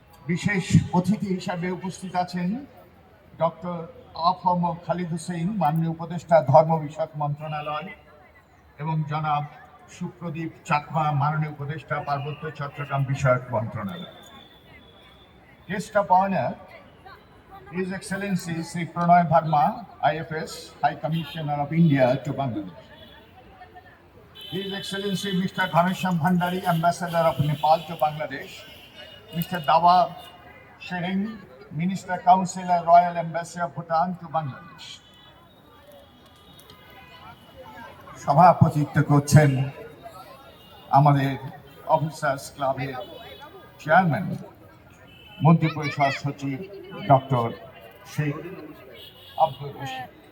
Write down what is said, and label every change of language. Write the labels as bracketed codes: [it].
[bn] বিশেষ অতিথি হিসাবে উপস্থিত আছেন ডক্টর আফম খালিদ হোসেন, মাননীয় উপদেষ্টা ধর্ম বিষয়ক মন্ত্রণালয়, এবং জনাব সুপ্রদীপ চাকমা, মাননীয় উপদেষ্টা পার্বত্য চট্টগ্রাম বিষয়ক মন্ত্রণালয়। [en] Guest of honor, His Excellency Sri Pranay Verma, IFS, High Commissioner of India to Bangladesh. His Excellency Mr. Ghanesham Bhandari, Ambassador of Nepal to Bangladesh. Mr. Dawa Shering, Minister Councilor, Royal Embassy of Bhutan to Bangladesh. [bn] সভাপতিত্ব করছেন আমাদের officers ক্লাবের chairman, মন্ত্রিপরিষদ সচিব doctor Sheikh Abdul Rashid.